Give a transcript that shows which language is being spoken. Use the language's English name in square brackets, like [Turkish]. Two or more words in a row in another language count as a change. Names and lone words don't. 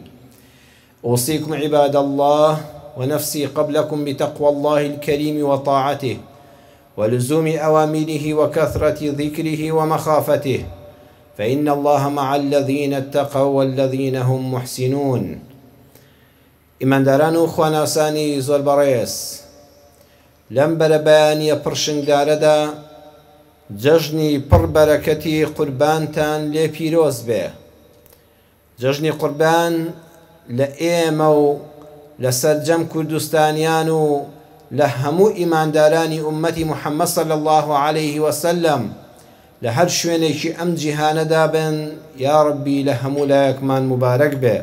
[Arabic] أوصيكم عباد الله ونفسي قبلكم بتقوى الله الكريم وطاعته ولزوم أوامره وكثرة ذكره ومخافته، فإن الله مع الذين اتقوا والذين هم محسنون. [Central Kurdish] ئیمانداران و خواناسانی زۆر بەڕێز، لەم بەرەبەیانیە پڕشنگدارەدا جەژنی پڕ بەرەکەتی قوربانتان لێ پیرۆز بێ. جەژنی قوربان لە ئێمە و لە سەرجەم کوردستانیان و لە هەموو ئیماندارانی ئومەتی محەممەد [Arabic] صلی الله عليه وسلم [Central Kurdish] لە هەر شوێنێکی ئەم جیهانەدا بن، یا ڕەبی لە هەموو لایەکمان مبارەک بێ.